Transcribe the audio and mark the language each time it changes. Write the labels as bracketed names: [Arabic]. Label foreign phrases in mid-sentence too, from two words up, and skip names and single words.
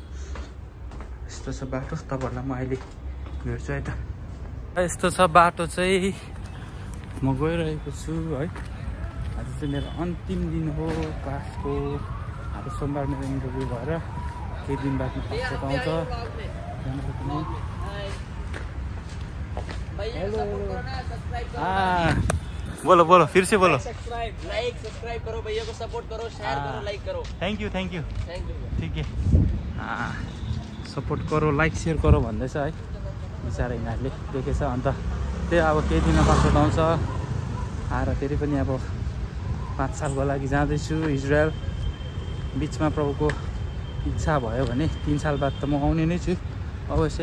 [Nepali] यस्तो छ बाटो। तपाईँहरूलाई म अहिले भेट्छु है त। यस्तो छ बाटो चाहिँ म गइरहेको छु है। आज चाहिँ मेरो अन्तिम दिन हो क्लासको। अब सोमबार मेरो इन्टरभ्यू भएर केही दिन बादमा फर्स्ट आउँछ। [Hindi] बोलो बोलो फिर से बोलो। सब्सक्राइब करो भैया को, सपोर्ट करो, शेयर करो, लाइक करो। [English] Thank you [Hindi] ठीक है। सपोर्ट करो, लाइक शेयर करो [Nepali] भन्दैछ है बिचारा यिनीहरूले देखेछ। अन्त त्यही अब केही दिन पासपोर्ट आउँछ। आएर फेरि पनि अब 5 सालको लागि जाँदैछु इजरायल। बिचमा प्रभुको इच्छा भयो भने 3 साल बाद त म आउने नै छु अवश्य।